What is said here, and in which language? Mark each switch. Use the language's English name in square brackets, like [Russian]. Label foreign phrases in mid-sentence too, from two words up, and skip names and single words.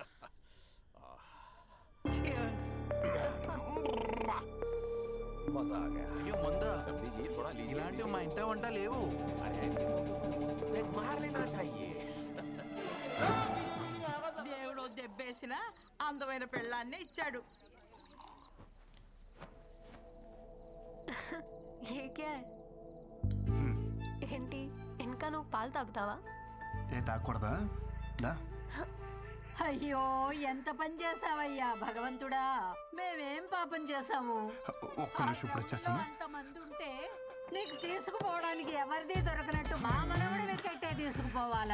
[Hindi] मजा आ गया। [Telugu] అయ్యో మందా, [Hindi] सब लीजिए, थोड़ा लीजिए। [Telugu] ఇలాంటివి మా ఇంట వంట లేవు. [Hindi] अरे ऐसे एक मार लेना चाहिए। [Telugu] దేవుడు దెబ్బేసిన అందమైన పెళ్ళాన్నే ఇచ్చాడు. [Hindi] ये क्या है? [Telugu] ఏంటి ఇంకా నువ్వు పాలు తాగుతావా? ఏ తాగకూడదా? దా. అయ్యో ఎంత పని చేసావయ్యా భగవంతుడా, మేమేం పాపం చేసాము? ఒక్క నిమిషం ఇప్పుడు వచ్చేస్తాను. అంతమంది ఉంటే నీకు తీసుకుపోవడానికి ఎవరిది దొరకనట్టు మా మనవడి వెకెట్టే తీసుకుపోవాలా?